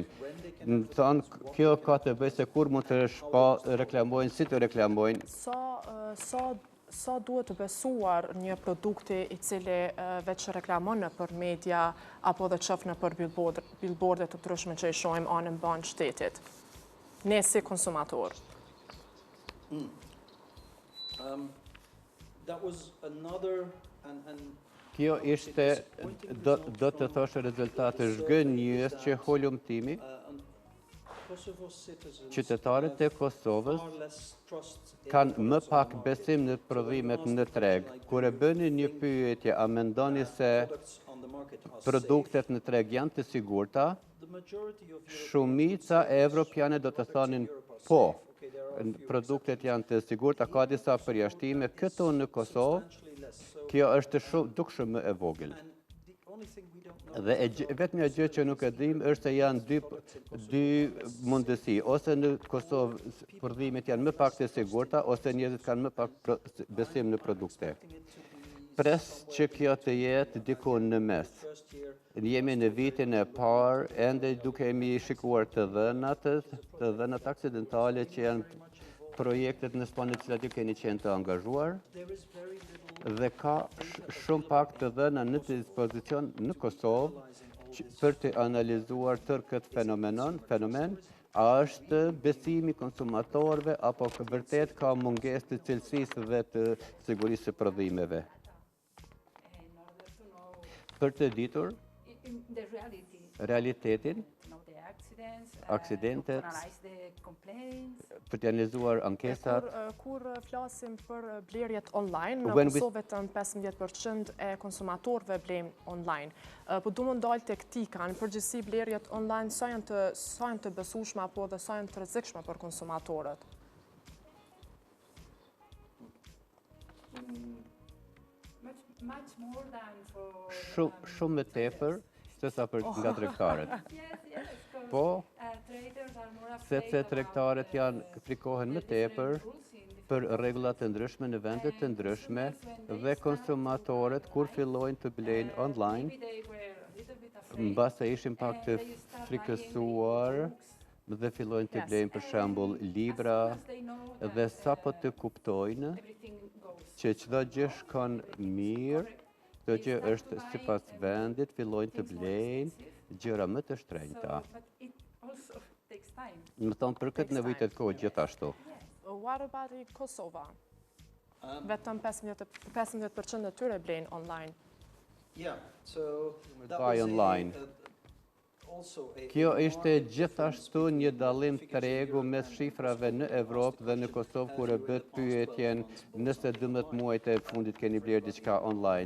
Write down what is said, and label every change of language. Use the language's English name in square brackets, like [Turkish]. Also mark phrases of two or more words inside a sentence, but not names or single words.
[Albanian] Në thonë, kjo ka të bëjë se kur mund të reklamojnë, si të reklamojnë. Sa duhet të besuar një produkti i cili veç reklamon në për media apo dhe qëf në për billboarde të ndryshme që i shohim anën banë shtetit? Ne si konsumator. [English] that was another and [Albanian] Kjo ishte, do të thoshë rezultate zhgënjës që holumtimi, [English] Kosovo citizens [Albanian] qytetarët e Kosovës [English] far less trust in [Albanian] kanë më pak besim në prodhimet në treg. Kur e bëni një pyetje, a mendoni se [English] products on the market are [Albanian] produktet në treg janë të sigurta? [English] the majority of [Albanian] Shumica e evropiane do të thonin po, produktet janë të sigurta, ka disa përjashtime, këtu në Kosovë, [English] substantially less. So [Albanian] kjo është dukshëm më e vogël. [English] and the only thing we don't know [Albanian] Dhe vetëm gjë që nuk e dim është se janë dy mundësi, ose në Kosovë prodhimet janë më pak të sigurta, ose njerëzit kanë më pak besim në produkte. Pres që kjo të jetë diku në mes. [English] first year [Albanian] Jemi në vitin e parë, ende dukemi shikuar të dhënat aksidentale që janë projektet në Spanjë të cilat ju keni qenë të angazhuar, [English] there is very little [Albanian] dhe ka shumë pak të dhëna në të dispozicion në Kosovë për të analizuar tërë këtë fenomen, a është besimi konsumatorëve apo vërtet ka mungesë të cilësisë dhe të sigurisë së prodhimeve. [English] In order to know [Albanian] Për të ditur [English] in the reality, [Albanian] realitetin, [English] to know the accidents, [Albanian] Aksidentet. [English] to analyze the complaints. [Albanian] për të analizuar ankesat, Kur flasim për blerjet online, në [English] When we- [Albanian] Kosovë vetëm 15% e konsumatorëve blejnë online. Po du më ndalë të këtika, në përgjithësi blerjet online sa janë të besueshme apo dhe sa janë të rrezikshme për konsumatorët? [English] Much more than for [Albanian] shumë më tepër se sa për nga tregtarët. [English] yes, because [Albanian] Po, [English] traders are more afraid [Albanian] sepse [English] about, [Albanian] tregtarët frikohen më tepër [English] rules in different [Albanian] për rregullat të ndryshme në vende të ndryshme dhe konsumatorët kur fillojnë të blejnë online, [English] maybe they were a little bit afraid. [Albanian] mbase ishin pak të frikësuar dhe fillojnë të blejnë për shembull libra [English] As they know that [Albanian] dhe sapo të kuptojnë [English] everything goes. [Albanian] që çdo gjë shkon mirë, çdo gjë është sipas vendit, fillojnë të blejnë gjëra më të shtrenjta. [English] But it also takes time. [Albanian] Më thonë për këtë nevojitet kohë gjithashtu. [English] What about in Kosova? [Albanian] Vetëm 15% e tyre blejnë online. [English] Yeah, so that Buy was online. Also a [Albanian] Kjo ishte gjithashtu një dallim tregu mes shifrave në Evropë dhe në Kosovë kur e bët pyetjen nëse 12 muajt e fundit keni blerë diçka online.